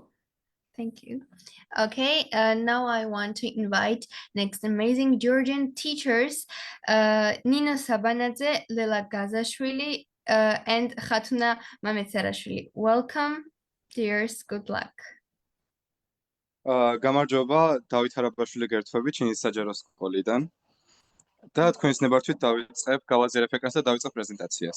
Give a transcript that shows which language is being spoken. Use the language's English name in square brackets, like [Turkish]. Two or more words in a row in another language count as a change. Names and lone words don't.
[English] Thank you. Okay, now I want to invite next amazing Georgian teachers, Nino Tsartsidze, Lela Gazashvili, and Khatuna Mametsarashvili. Welcome, dears. Good luck. [Georgian] გამარჯობა, დავით არაბაშვილი გერთვები ჩინის საჯარო სკოლიდან. და თქვენს ნებართვით დავიწყებ გავაზიარებ ეკრანს და დავიწყებ პრეზენტაციას.